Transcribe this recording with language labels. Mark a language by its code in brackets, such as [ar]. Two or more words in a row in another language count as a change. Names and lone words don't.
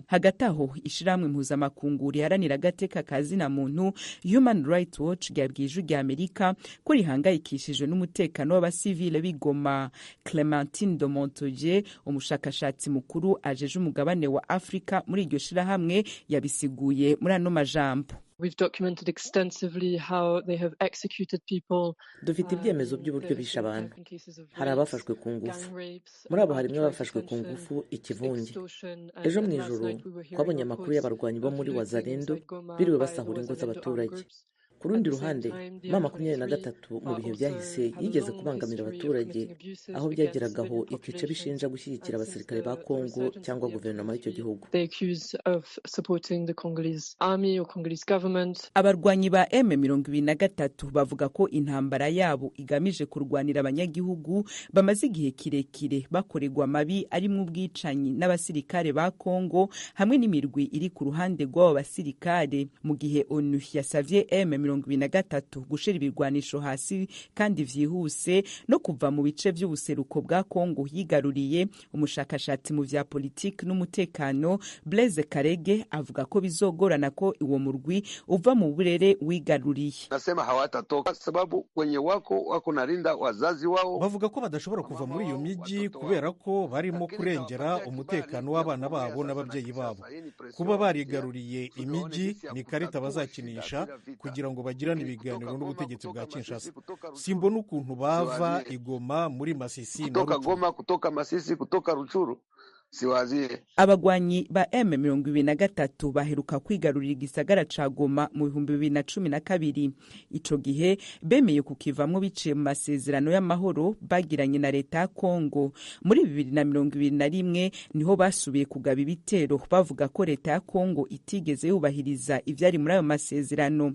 [rw] Hagati aho ishiramwe mpuzamakungu riharanira agateka kazina muntu Human Rights Watch ryabwiye ijwi rya Amerika ko rihangayikishijwe n'umutekano w'abasivile b'Igoma. [rn] Clementine de Montoye, umushakashatsi mukuru ajeje umugabane wa Afrika muri iryo shirahamwe, yabisiguye muri ano majambo: [en] We've documented extensively how they have executed people. [rw] Dufite ibyemezo by'uburyo bishe abantu. Hari abafashwe ku ngufu. Muri abo harimo abafashwe ku ngufu ikivunge. Ejo mu ijoro twabonye amakuru y'abarwanyi bo muri Wazalendo biriwe basahura ingo z'abaturage. ku rundi ruhande M23 mu bihe byahise yigeze kubangamira abaturage aho byageragaho ikica bishinja gushyigikira abasirikare ba Kongo cyangwa guverinoma y'icyo gihugu. [rn] Abarwanyi ba M23 bavuga ko intambara yabo igamije kurwanira abanyagihugu bamaze igihe kirekire bakorerwa amabi arimwo ubwicanyi n'abasirikare ba Kongo hamwe n'imirwi iri ku ruhande rw'abo basirikare, mu gihe ONU yasavye M23 gushira ibirwanisho hasi kandi vyihuse no kuva mu bice vy'ubuseruko bwa Kongo yigaruriye. Umushakashatsi mu vya politiki n'umutekano Blaise Karege avuga ko bizogorana ko uwo murwi uva mu burere wigaruriye. [sw] Nasema hawatatoka sababu wenye wako narinda wazazi wao. [rw] Bavuga ko badashobora kuva muri iyo miji kubera ko barimo kurengera umutekano w'abana babo n'ababyeyi babo. Kuba barigaruriye imiji ni karita bazakinisha kugira ngo bagirane ibiganiro n'ubutegetsi bwa Kinshasa. Simbona ukuntu bava igoma muri Masisi na [sw] kutoka Goma, kutoka Masisi, kutoka Ruchuru. Siwazie. [rn] Abagwanyi ba M23 baheruka kwigarurira igisagara ca Goma mu 2012. Ico gihe bemeye kukivamwo biciye mu masezerano y'amahoro bagiranye na leta ya Kongo. [rw] Muri 2021 niho basubiye kugaba ibitero bavuga ko leta ya Kongo itigeze yubahiriza ivyari muri ayo masezerano.